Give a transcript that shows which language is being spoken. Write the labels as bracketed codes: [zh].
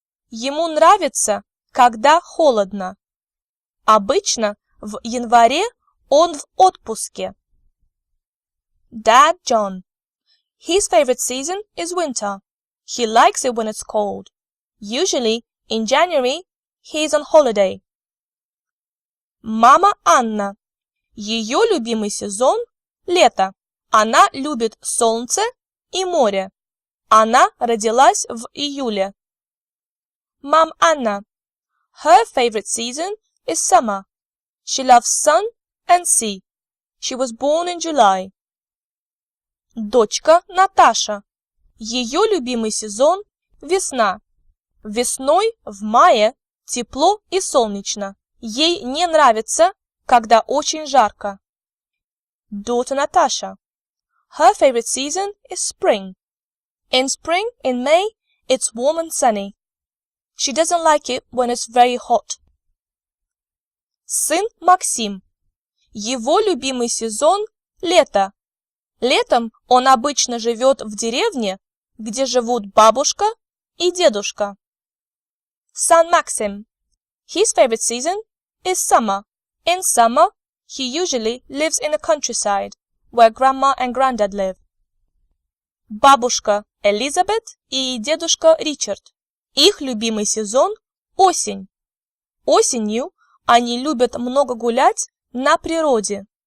[ru] Ему нравится, когда холодно. Обычно в январе он в отпуске. [en] Dad John. His favorite season is winter. He likes it when it's cold. Usually, in January, he is on holiday. [ru] Мама Анна. Ее любимый сезон – лето. Она любит солнце и море. Она родилась в июле. [en] Mom Anna. Her favorite season is summer. She loves sun and sea. She was born in July. [ru] Дочка Наташа. Ее любимый сезон – весна. Весной в мае тепло и солнечно. Ей не нравится, когда очень жарко. [en] Daughter Natasha. Her favorite season is spring. In spring, in May, it's warm and sunny. She doesn't like it when it's very hot. [ru] Сын Максим. Его любимый сезон – лето. Летом он обычно живет в деревне, где живут бабушка и дедушка. [en] Son Maxim. His favorite season is summer. In summer, He usually lives in the countryside, where grandma and granddad live. [ru] Бабушка Элизабет и дедушка Ричард. Их любимый сезон – осень. Осенью они любят много гулять на природе.